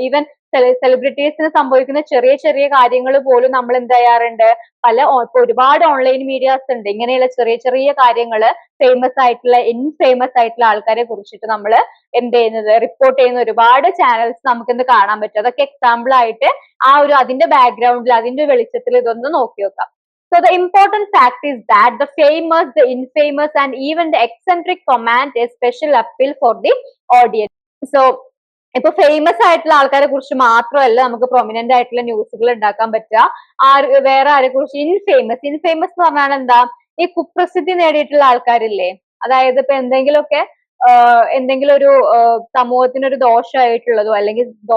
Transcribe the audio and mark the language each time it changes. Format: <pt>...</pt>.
<ml>Even സെലിബ്രിറ്റീസിന് സംഭവിക്കുന്ന ചെറിയ ചെറിയ കാര്യങ്ങൾ പോലും നമ്മൾ എന്ത് ചെയ്യാറുണ്ട്, ഒരുപാട് ഓൺലൈൻ മീഡിയാസ് ഉണ്ട്, ഇങ്ങനെയുള്ള ചെറിയ ചെറിയ കാര്യങ്ങൾ ഇൻഫേമസ് ആയിട്ടുള്ള ആൾക്കാരെ കുറിച്ചിട്ട് നമ്മൾ എന്ത് ചെയ്യുന്നത്, റിപ്പോർട്ട് ചെയ്യുന്ന ഒരുപാട് ചാനൽസ് നമുക്ക് എന്ത് കാണാൻ പറ്റും. അതൊക്കെ എക്സാമ്പിൾ ആയിട്ട് ആ ഒരു അതിന്റെ ബാക്ക്ഗ്രൗണ്ടിൽ അതിന്റെ വെളിച്ചത്തിൽ ഇതൊന്ന് നോക്കി വെക്കാം.</ml> <en>So the important fact is that the famous, the infamous and even the eccentric command a special appeal for the audience.</en> <ml>So ഇപ്പൊ ഫേമസ് ആയിട്ടുള്ള ആൾക്കാരെ കുറിച്ച് മാത്രമല്ല നമുക്ക് പ്രൊമിനന്റ് ആയിട്ടുള്ള ന്യൂസുകൾ ഉണ്ടാക്കാൻ പറ്റുക. വേറെ ആരെ കുറിച്ച് ഇൻഫേമസ് എന്ന് പറഞ്ഞാൽ എന്താ, ഈ കുപ്രസിദ്ധി നേടിയിട്ടുള്ള ആൾക്കാരില്ലേ, അതായത് ഇപ്പൊ എന്തെങ്കിലും ഒരു സമൂഹത്തിന് ഒരു ദോഷമായിട്ടുള്ളതോ അല്ലെങ്കിൽ</ml>